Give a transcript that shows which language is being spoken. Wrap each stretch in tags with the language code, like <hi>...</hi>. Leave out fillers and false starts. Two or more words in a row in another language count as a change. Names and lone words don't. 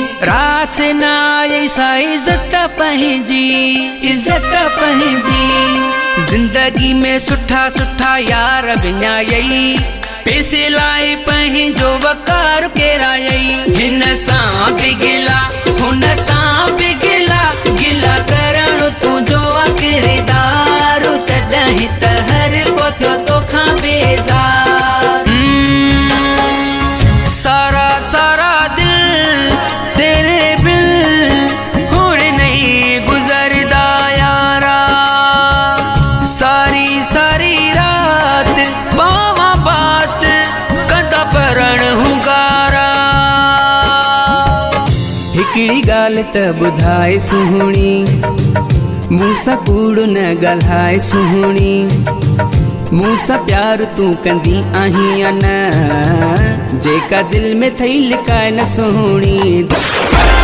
<sd>रास ना आई सा इज्जत पंहिंजी, इज्जत पंहिंजी। जिंदगी में सुठा सुठा यार विञायई, पैसे लाइ पंहिंजो वकार केरायई। हिन सां बि गिला, हुन सां बि गिला, गिला करण तुंहिंजो किरदार। तॾहिं त हर को थियो तोखां बेज़ार।</sd> <skr>سارا سارا دل تیرے بل ہݨ نہیں گزردا یارا. ساری ساری رات باوا بات کندا پرݨ ہنگارا.</skr> <sd>हिकिड़ी ॻाल्हि त ॿुधाए सुहिणी, मूंसां कूड़ न ॻाल्हाए सुहिणी। मूंसां प्यार तूं कंदी आहीं या न, जेका दिल में थई लिकाए न सुहिणी।</sd>